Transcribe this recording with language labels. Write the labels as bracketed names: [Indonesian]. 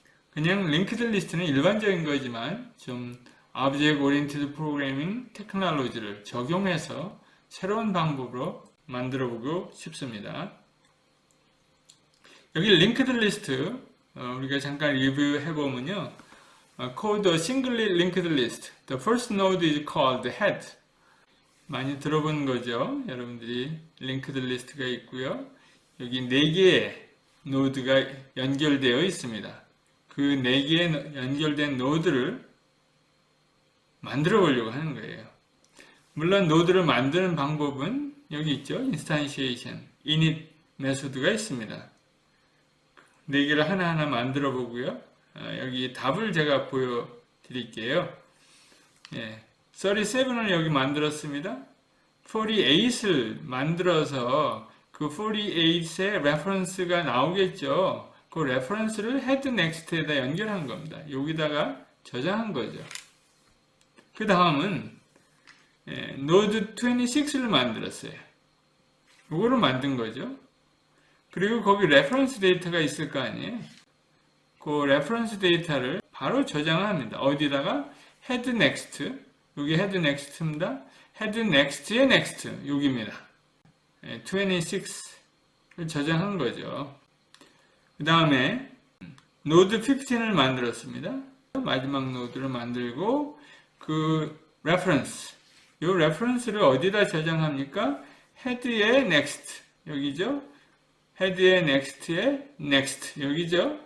[Korean] 그냥 링크드 리스트는 일반적인 거지만 좀 Object Oriented Programming 테크놀로지를 적용해서 새로운 방법으로 만들어보고 싶습니다. 여기 링크드 리스트 우리가 잠깐 리뷰해보면요. [English] Called a singly linked list. The first node is called head. [Korean] 많이 들어본 거죠. 여러분들이 링크드 리스트가 있고요. 여기 4개의 노드가 연결되어 있습니다. 그 4개의 연결된 노드를 만들어 보려고 하는 거예요. 물론 노드를 만드는 방법은 여기 있죠. 인스탄시에이션, init 메소드가 있습니다. 4개를 하나하나 만들어 보고요. 여기 답을 제가 보여드릴게요. 37을 여기 만들었습니다. 48을 만들어서 그 48의 레퍼런스가 나오겠죠. 그 레퍼런스를 head next에다 연결한 겁니다. 여기다가 저장한 거죠. 그 다음은 노드 26를 만들었어요. 이거를 만든 거죠. 그리고 거기 레퍼런스 데이터가 있을 거 아니에요. 그 레퍼런스 데이터를 바로 저장합니다. 어디다가 head next, 여기 head next입니다. head next의 next, 여기입니다. 26을 저장한 거죠. 그 다음에 노드 15을 만들었습니다. 마지막 노드를 만들고 그 레퍼런스, 이 레퍼런스를 어디다 저장합니까? head의 next, 여기죠. head의 next의 next, 여기죠.